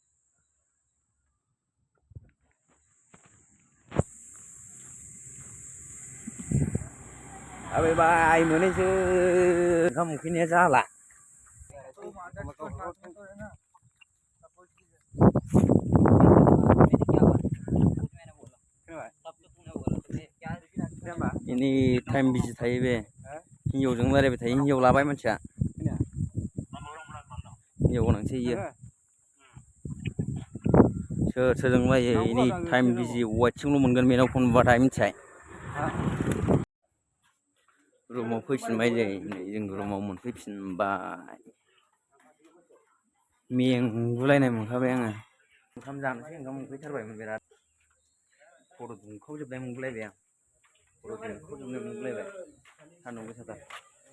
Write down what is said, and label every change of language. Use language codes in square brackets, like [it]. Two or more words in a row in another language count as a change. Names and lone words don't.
[brx] थाबायबाय मोनैसो ओंखाम उखैनाया जाला ini [en] time busy [brx] थायो बे हिन्जावजों रायलायबाय थायो हिन्जाव लाबाय मानसिया हिन्जाव गोनांसो इयो सोरजों रायो ini [en] time busy [brx] वाइटसिंल' मोनगोन बेनाव फन बुबाथाय मिथिबाय रुमाव फैफिनबाय जों रुमाव मोनफैफिनबाय मेंगुलायनाय मोनखाबाय आङो ओंखाम जानोसै ओंखाम उखैथारबायमोन बिराद खर' दुंखावजोबनाय मोनगुलायबाय आं खर' दुंखावजोबनाय मोनगुलायबाय सान्दुं गोसाथार